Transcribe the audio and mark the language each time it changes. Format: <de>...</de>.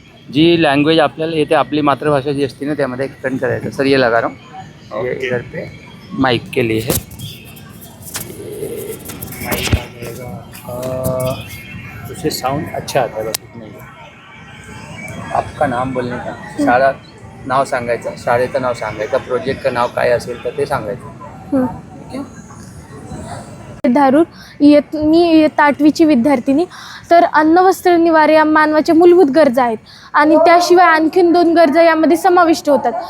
<mr>जी language आपल्याला येते, आपली मातृभाषा जी असते ना, त्यामध्ये एक्सप्लेन करायचं.</mr> <hi>सर ये लगा रहा हूँ, ये इधर पे माइक के लिए है, ये माइक आ जाएगा, उससे साउंड अच्छा आता है, बस इतना ही है. आपका नाम</hi> <mr>बोलणे का, शाळा नाव सांगायचं, शाळेचं नाव सांगायचं, प्रोजेक्टचं नाव काय असेल तर ते सांगायचं. ठीक आहे. धारूर मी इयत्ता 8वीची विद्यार्थिनी. तर अन्न वस्त्र निवार या मानवाच्या मूलभूत गरजा आहेत आणि त्याशिवाय आणखीन 2 गरजा यामध्ये समाविष्ट होतात.</mr>